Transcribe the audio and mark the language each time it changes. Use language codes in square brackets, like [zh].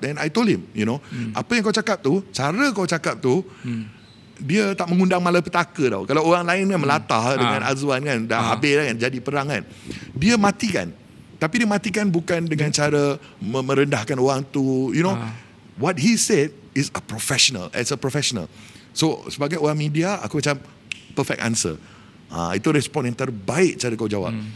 [ms] Dan [en] I told him, [ms] apa yang kau cakap tu, cara kau cakap tu, dia tak mengundang malapetaka tau. Kalau orang lain kan melatah dengan Azwan kan, dah habis kan, jadi perang kan, dia matikan. Tapi dia matikan bukan dengan cara merendahkan orang tu. [en] What he said is a professional. As a professional. [ms] So sebagai orang media, aku macam perfect answer. Itu respon yang terbaik cara kau jawab.